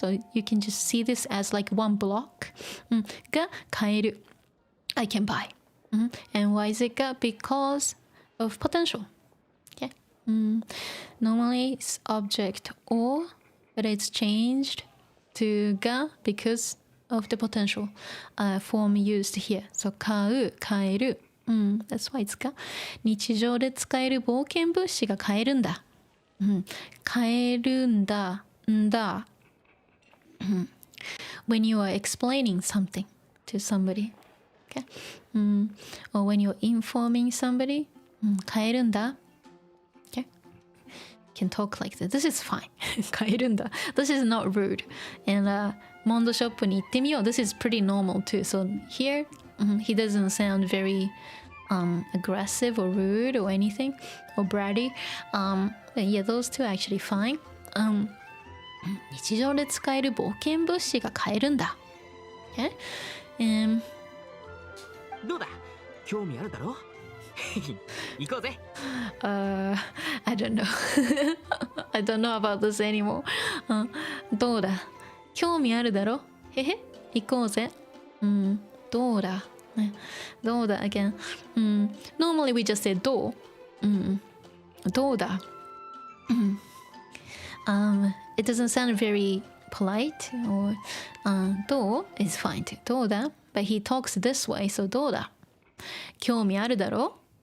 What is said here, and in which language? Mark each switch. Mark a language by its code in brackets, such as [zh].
[en] So you can just see this as like one block. [ja] が買える [en] I can buy. And why is it got? Because of potential. Okay? Normally it's object or, but it's changed to ga because of the potential form used here. [ja] So 買う、買える。 [en] That's why it's ga. [ja] 日常で使える冒険物資が買えるんだ。買えるんだ。 [en] When you are explaining something to somebody. Okay? Or when you're informing somebody. [ja] 買えるんだ。 [en] Okay? Can talk like this. This is fine. 買えるんだ。This is not rude. And [ja] モンドショップに行ってみよう。 [en] This is pretty normal too. So here, he doesn't sound very aggressive or rude or anything or bratty. Yeah, those two are actually fine. [ja] 日常で使える冒険物資が買えるんだ。 [en] Okay? [ja] どうだ、興味あるだろ行こうぜ。 [en] I don't know. I don't know about this anymore. [ja] どうだ、興味あるだろへへ、行こうぜ。どうだ、どうだ again. [en] Normally we just say どう。 [ja] どうだ。 [en] It doesn't sound very polite or どう is fine too. どうだ but he talks this way, so [ja] どうだ、興味あるだろ。